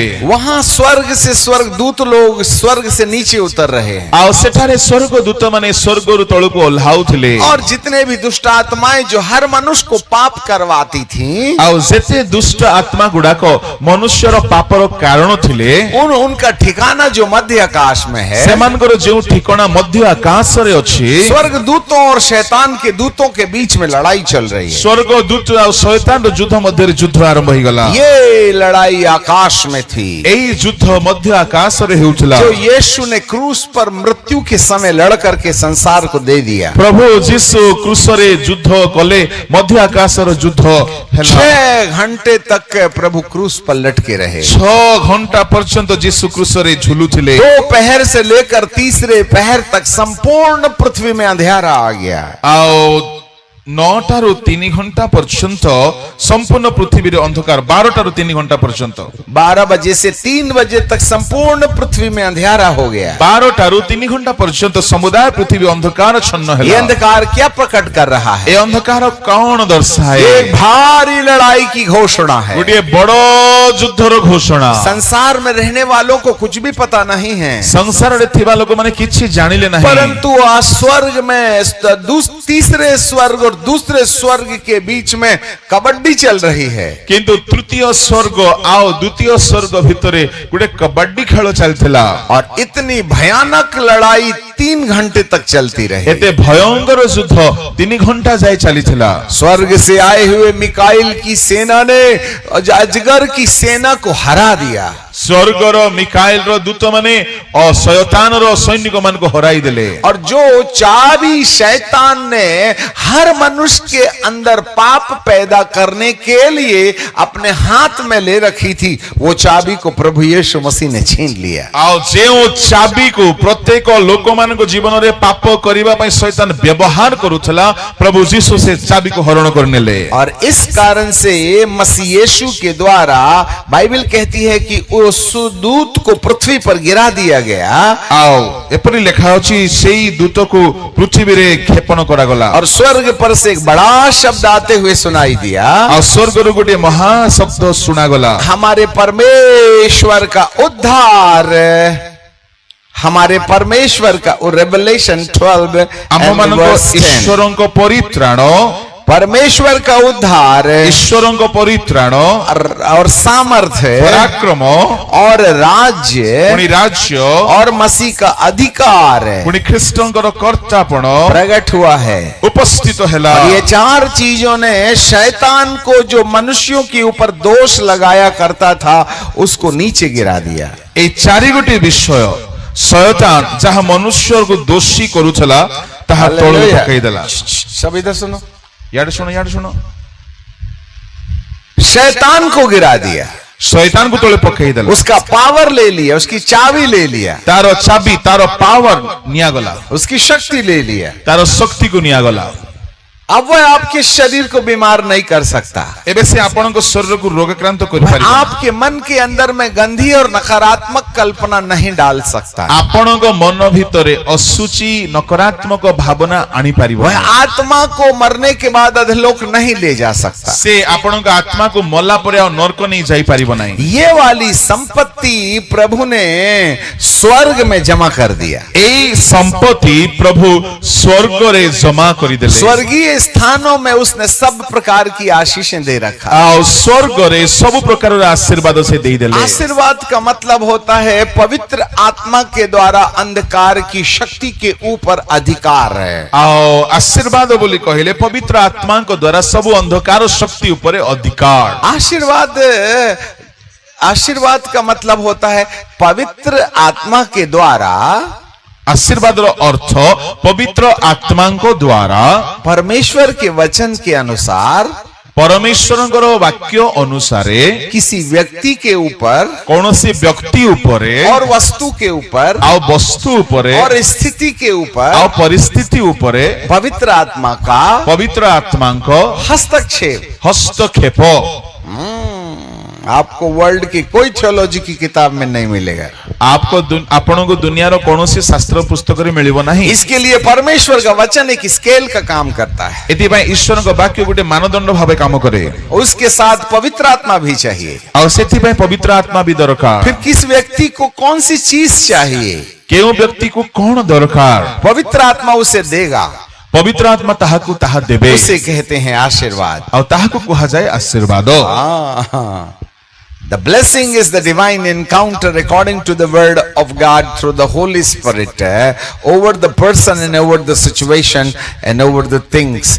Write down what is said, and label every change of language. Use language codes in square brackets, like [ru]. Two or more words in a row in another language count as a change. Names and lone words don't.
[hi] वहां स्वर्ग से स्वर्गदूत लोग स्वर्ग से नीचे उतर रहे हैं, [or] ଆଉ ସେଠାରେ ସ୍ୱର୍ଗଦୂତ ମାନେ ସ୍ୱର୍ଗରୁ ତଳକୁ ଓହ୍ଲାଉଥିଲେ, [hi] और जितने भी दुष्ट आत्माएं जो हर मनुष्य को पाप करवाती थी, [or] ଆଉ ଯେତେ ଦୁଷ୍ଟ ଆତ୍ମା ଗୁଡ଼ାକ ମନୁଷ୍ୟର ପାପର କାରଣ ଥିଲେ, [hi] उनका ठिकाना जो मध्य आकाश में है, [or] ସେମାନଙ୍କର ଯେଉଁ ଠିକଣା ମଧ୍ୟ ଆକାଶରେ ଅଛି [hi] स्वर्ग दूतों और शैतान के दूतों के बीच में लड़ाई चल रही है। [or] ସ୍ୱର୍ଗ ଦୂତ ଆଉ ଶୈତାନର ଯୁଦ୍ଧ ମଧ୍ୟରେ ଯୁଦ୍ଧ ଆରମ୍ଭ ହେଇଗଲା। [hi] ये लड़ाई आकाश में थी। [or] ଏଇ ଯୁଦ୍ଧ ମଧ୍ୟ ଆକାଶରେ ହେଉଥିଲା। [hi] जो यीशु ने क्रूस पर मृत्यु के समय लड़ करके संसार को दे दिया। [or] ପ୍ରଭୁ ଯୀଶୁ କ୍ରୁଶରେ ଯୁଦ୍ଧ କଲେ ମଧ୍ୟ ଆକାଶର ଯୁଦ୍ଧ ହେଲା। [hi] 6 घंटे तक प्रभु क्रूस पर लटके रहे। [or] 6 ଘଣ୍ଟା ପର୍ଯ୍ୟନ୍ତ ଯୀଶୁ କ୍ରୁଶରେ ଝୁଲୁଥିଲେ। [hi] दोपहर से लेकर तीसरे पहर तक संपूर्ण पृथ्वी में अंधेरा आ गया। [or] ଆଉ 9ଟାରୁ 3 ଘଣ୍ଟା ପର୍ଯ୍ୟନ୍ତ ସମ୍ପୂର୍ଣ୍ଣ ପୃଥିବୀରେ ଅନ୍ଧକାର। 12ଟାରୁ 3 ଘଣ୍ଟା ପର୍ଯ୍ୟନ୍ତ [hi] 12 बजे से 3 बजे तक संपूर्ण पृथ्वी में अंधेरा हो गया। [or] 12ଟାରୁ 3 ଘଣ୍ଟା ପର୍ଯ୍ୟନ୍ତ ସମୁଦାୟ ପୃଥିବୀ ଅନ୍ଧକାରଚ୍ଛନ୍ନ [hi] ये [or] ହେଲା। [hi] अंधकार क्या प्रकट कर रहा है? [or] ଏ ଅନ୍ଧକାର କଣ ଦର୍ଶାଏ? [hi] एक भारी लड़ाई की घोषणा है। [or] ଗୋଟିଏ ବଡ଼ ଯୁଦ୍ଧର ଘୋଷଣା। [hi] संसार में रहने वालों को कुछ भी पता नहीं है, [or] ସଂସାରରେ ଥିବା ଲୋକମାନେ କିଛି ଜାଣିଲେ ନାହିଁ। [hi] परंतु आज स्वर्ग में तीसरे स्वर्ग और दूसरे स्वर्ग के बीच में कबड्डी चल रही है। [or] କିନ୍ତୁ ତୃତୀୟ ସ୍ୱର୍ଗ ଆଉ ଦ୍ୱିତୀୟ ସ୍ୱର୍ଗ ଭିତରେ ଗୋଟେ କବାଡି ଖେଳ ଚାଲିଥିଲା। [hi] और इतनी भयानक लड़ाई 3 घंटे तक चलती रही। [or] ଏତେ ଭୟଙ୍କର ଯୁଦ୍ଧ 3 ଘଣ୍ଟା ଯାଏ ଚାଲିଥିଲା। [hi] स्वर्ग से आए हुए मिकाइल की सेना ने अजगर की सेना को हरा दिया। [or] ସ୍ୱର୍ଗର ମିକାଏଲର ଦୂତମାନେ ଶୟତାନର ସୈନିକମାନଙ୍କୁ ହରାଇ ଦେଲେ। [hi] और जो चाबी शैतान ने हर मनुष्य के अंदर पाप पैदा करने के लिए अपने हाथ में ले रखी थी, वो चाबी को प्रभु यीशु मसीह ने छीन लिया। [or] ଆଉ ଯେଉଁ ଚାବିକୁ ପ୍ରତ୍ୟେକ ଲୋକମାନଙ୍କ ଜୀବନରେ ପାପ କରିବା ପାଇଁ ଶୈତାନ ବ୍ୟବହାର କରୁଥିଲା, ପ୍ରଭୁ ଯୀଶୁ ସେ ଚାବିକୁ ହରଣ କରିନେଲେ। [hi] और इस कारण से मसीह यीशु के द्वारा बाइबल कहती है कि उस दूत को पृथ्वी पर गिरा दिया गया। [or] ଆଉ ଏପରି ଲେଖା ଅଛି ସେଇ ଦୂତକୁ ପୃଥିବୀରେ କ୍ଷେପଣ କରାଗଲା। [hi] और स्वर्ग पर से एक बड़ा शब्द आते हुए सुनाई दिया। [or] ଆଉ ସ୍ୱର୍ଗରୁ ଗୋଟିଏ ମହା ଶବ୍ଦ ଶୁଣାଗଲା। [hi] हमारे परमेश्वर का उद्धार, हमारे परमेश्वर का रेवलेशन 12 [or] ଆମମାନଙ୍କ ଈଶ୍ୱରଙ୍କ ପରିତ୍ରାଣ, [hi] परमेश्वर का उद्धार, [or] ଈଶ୍ୱରଙ୍କ ପରିତ୍ରାଣ [hi] और सामर्थ्य [or] ପରାକ୍ରମ [hi] और राज्य [or] ପୁଣି ରାଜ୍ୟ [hi] और मसीह का अधिकार [or] ପୁଣି ଖ୍ରୀଷ୍ଟଙ୍କର କର୍ତ୍ତାପଣ [hi] प्रकट हुआ है। [or] ଉପସ୍ଥିତ ହେଲା। [hi] और ये 4 चीजों ने शैतान को जो मनुष्यों के ऊपर दोष लगाया करता था उसको नीचे गिरा दिया। [or] ଏଇ 4 ଗୋଟି ବିଷୟ ଶୟତାନ ଯାହା ମନୁଷ୍ୟକୁ ଦୋଷୀ କରୁଥିଲା ତାହା ତଳକୁ ପକାଇଦେଲା। [hi] सब इधर सुनो, [or] ଇଆଡେ ଶୁଣ, ଇଆଡେ ଶୁଣ। [hi] शैतान को गिरा दिया, [or] ଶୈତାନକୁ ତଳେ ପକାଇଦେଲା। [hi] उसका पावर ले लिया, उसकी चाबी ले लिया, [or] ତାର ଚାବି, ତାର ପାୱାର ନିଆଗଲା, [hi] उसकी शक्ति ले लिया। [or] ତାର ଶକ୍ତିକୁ ନିଆଗଲା। [hi] अब वह आपके शरीर को बीमार नहीं कर सकता। [or] ଏବେ ସେ ଆପଣଙ୍କ ଶରୀରକୁ ରୋଗାକ୍ରାନ୍ତ [hi] वह [or] କରିପାରିବ। [hi] आपके मन के अंदर में गंदी और नकारात्मक कल्पना नहीं डाल सकता। [or] ଆପଣଙ୍କ ମନ ଭିତରେ ଅସୁଚି ନକାରାତ୍ମକ ଭାବନା ଆଣିପାରିବ। [hi] वह आत्मा को मरने के बाद अधोलोक नहीं ले जा सकता। [or] ସେ ଆପଣଙ୍କ ଆତ୍ମାକୁ ମଲା ପରେ ଆଉ ନର୍କ ନେଇ ଯାଇପାରିବ ନାହିଁ। [hi] ये वाली संपत्ति प्रभु ने स्वर्ग में जमा कर दिया। [or] ଏଇ ସମ୍ପତ୍ତି ପ୍ରଭୁ ସ୍ୱର୍ଗରେ ଜମା କରିଦେଲେ। [hi] स्वर्गीय स्थानों में उसने सब प्रकार की आशीषें दे रखा। [or] ଆଉ ସ୍ୱର୍ଗରେ ସବୁ ପ୍ରକାରର ଆଶୀର୍ବାଦ ସେ ଦେଇଦେଲେ। [hi] आशीर्वाद का मतलब होता है पवित्र आत्मा के द्वारा अंधकार की शक्ति के ऊपर अधिकार है। [or] ଆଉ ଆଶୀର୍ବାଦ ବୋଲି କହିଲେ ପବିତ୍ର ଆତ୍ମାଙ୍କ ଦ୍ୱାରା ସବୁ ଅନ୍ଧକାର ଶକ୍ତି ଉପରେ ଅଧିକାର। [hi] आशीर्वाद का मतलब होता है पवित्र आत्मा के द्वारा, [or] आशीर्वादର ଅର୍ଥ ପବିତ୍ର ଆତ୍ମାଙ୍କ ଦ୍ୱାରା [hi] परमेश्वर के वचन के अनुसार, [or] परमेश्वरଙ୍କର ବାକ୍ୟ ଅନୁସାରେ [hi] किसी व्यक्ति के ऊपर [or] କୌଣସି ବ୍ୟକ୍ତି ଉପରେ [hi] और वस्तु के ऊपर [or] ଆଉ ବସ୍ତୁ ଉପରେ [hi] और स्थिति के ऊपर [or] ଆଉ ପରିସ୍ଥିତି ଉପରେ [hi] पवित्र आत्मा का [or] ପବିତ୍ର ଆତ୍ମାଙ୍କ [hi] हस्तक्षेप। [or] ହସ୍ତକ୍ଷେପ [hi] आपको वर्ल्ड की कोई थियोलॉजी की किताब में नहीं मिलेगा। [or] ଆପଣଙ୍କୁ ଦୁନିଆର କୌଣସି ଶାସ୍ତ୍ର ପୁସ୍ତକରେ ମିଳିବ ନାହିଁ। [hi] इसके लिए परमेश्वर का वचन एक स्केल का काम करता है। [or] ଏଥିପାଇଁ ଈଶ୍ୱରଙ୍କ ବାକ୍ୟ ଗୋଟେ ମାନଦଣ୍ଡ ଭାବେ କାମ କରେ। [hi] उसके साथ पवित्र आत्मा भी चाहिए। [or] ଆଉ ସେଥିପାଇଁ ପବିତ୍ର ଆତ୍ମା ବି ଦରକାର। [hi] फिर किस व्यक्ति को कौन सी चीज चाहिए, [or] କେଉଁ ବ୍ୟକ୍ତିକୁ କଣ ଦରକାର, [hi] पवित्र आत्मा उसे देगा। [or] ପବିତ୍ର ଆତ୍ମା ତାହାକୁ ତାହା ଦେବେ। [hi] उसे कहते हैं आशीर्वाद। [or] ଆଉ ତାହାକୁ କୁହାଯାଏ ଆଶୀର୍ବାଦ। [en] The blessing is the divine encounter according to the word of God through the Holy Spirit over the person and over the situation and over the things.